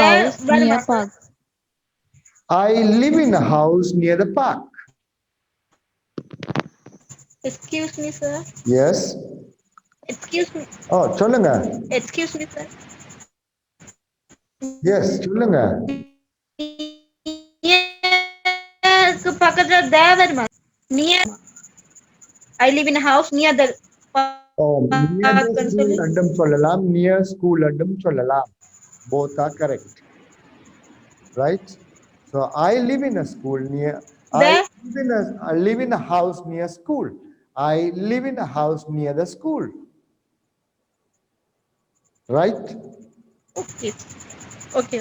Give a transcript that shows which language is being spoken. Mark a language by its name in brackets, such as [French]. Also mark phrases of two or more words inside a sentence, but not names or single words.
[English] there, house Varma, near sir. park. I live in a house near the park. Excuse me, sir. Yes. Excuse me. [Tamil] Oh, சொல்லுங்க. [English] Excuse me, sir. Yes, [Tamil] சொல்லுங்க. Near பக்கத்துல தேவர்மா. [English] Near. I live in a house near the Oh, near park. the school [Tamil] அண்டும் சொல்லலாம், [English] near school [Tamil] அண்டும் சொல்லலாம். [English] Both are correct. Right? So I live in a school near. I live in a house near school. I live in a house near the school. Right? Okay. Okay.